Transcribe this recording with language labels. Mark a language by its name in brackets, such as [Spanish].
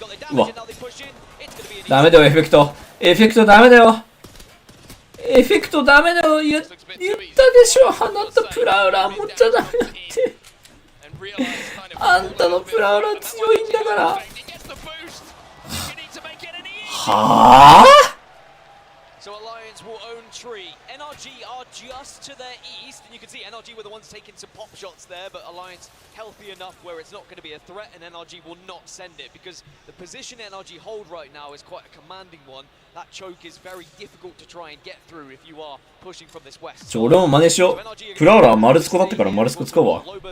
[Japanese] うわダメだよ、エフェクトダメだよ、エフェクトダメだよ。言ったでしょ、あなたプラウラー持っちゃダメだって。あんたのプラウラー強いんだから。はぁ [English] So Alliance will own tree. NRG are just to their east, and you can see NRG were the ones taking some pop shots there, but Alliance healthy enough where it's not going to be a threat, and NRG will not send it because the position NRG hold right now is quite a commanding one. That choke is very difficult to try and get through if you are pushing from this west. [Japanese] 俺も真似しよう。プラウラー丸スコだったから丸スコ使うわ。